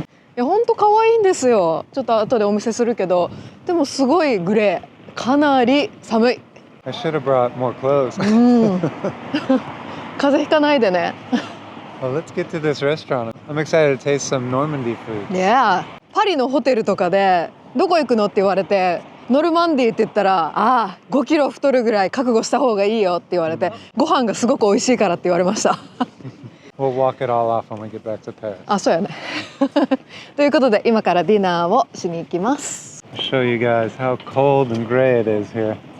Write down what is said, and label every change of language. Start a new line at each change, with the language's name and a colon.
Japanese: いや本当可愛いんですよ。ちょっと後でお見せするけど、でもすごいグレー、かなり寒い。
English: I should have brought more clothes.
Japanese: 風邪ひかないでね。
English: Well, let's get to this restaurant. I'm excited to taste some Normandy food. Yeah.
Japanese: パリのホテルとかでどこ行くのって言われて、ノルマンディーって言ったら、ああ5キロ太るぐらい覚悟した方がいいよって言われて、ご飯がすごく美味しいからって言われました。
English: We'll walk it all off when we get back to Paris.
Japanese: あ、そうやね。ということで今からディナーをしに行きます。
English: I'll show you guys how cold and gray it is here.